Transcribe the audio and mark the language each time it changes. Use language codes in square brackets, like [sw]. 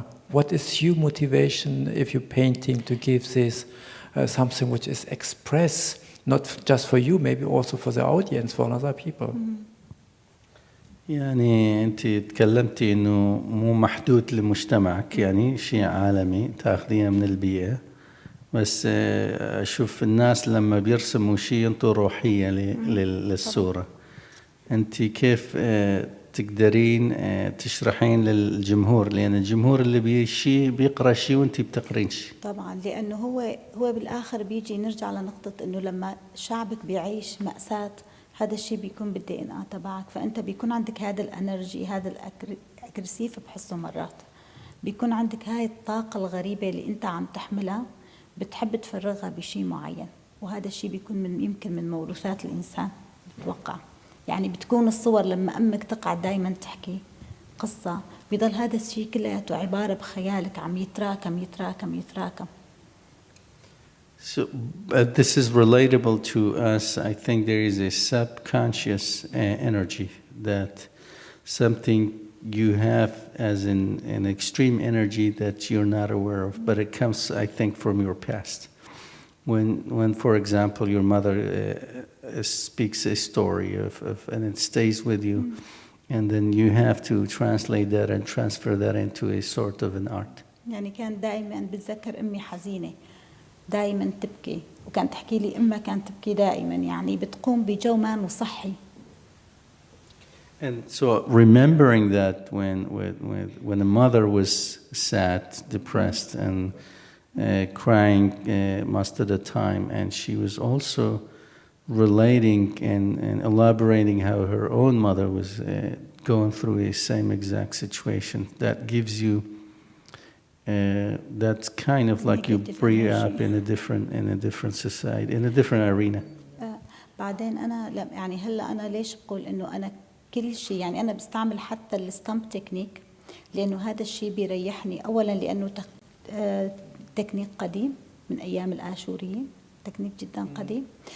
[en] What is your motivation if you're painting to give this something which is expressed? Not just for you, maybe also for the audience, for other people. [ar] يعني أنت تكلمتي إنه مو محدود لمجتمعك، يعني شيء عالمي تأخذينه من البيئة، بس أشوف الناس لما بيرسموا شيء ينطوا روحية للصورة. أنت كيف تقدرين تشرحين للجمهور؟ لأن الجمهور اللي بيقرأ شيء وأنت بتقرين شيء. طبعا لأنه هو بالآخر بيجي نرجع لنقطة إنه لما شعبك بيعيش مأساة هذا الشيء بيكون بالDNA تبعك، فأنت بيكون عندك هذا الانرجي، هذا الأجريسيف بحسه مرات، بيكون عندك هاي الطاقة الغريبة اللي أنت عم تحملها بتحب تفرغها بشيء معين، وهذا الشيء بيكون يمكن من موروثات الإنسان بتوقع. يعني بتكون الصور لما أمك تقعد دايما تحكي قصة بيضل هذا الشيء كلياته عبارة بخيالك عم يتراكم يتراكم يتراكم. [en] So this is relatable to us. I think there is a subconscious energy that something you have as an extreme energy that you're not aware of, but it comes, I think, from your past. When for example, your mother speaks a story and it stays with you, and then you have to translate that and transfer that into a sort of an art. [ar] يعني كان دائما بتذكر أمي حزينة، دائما تبكي، وكانت تحكي لي أمها كانت تبكي دائما، يعني بتقوم بجو ما صحي. [en] And so remembering that when the mother was sad, depressed, and crying most of the time, and she was also relating and elaborating how her own mother was going through the same exact situation, that gives you that's kind of like you bring up in a different society, in a different arena. [ar] بعدين أنا يعني هلا أنا ليش بقول إنه أنا كل شيء يعني أنا بستعمل حتى الستامب تكنيك لأنه هذا الشيء بيريحني أولا لأنه تكنيك قديم من أيام الآشوريين، تكنيك جدا قديم.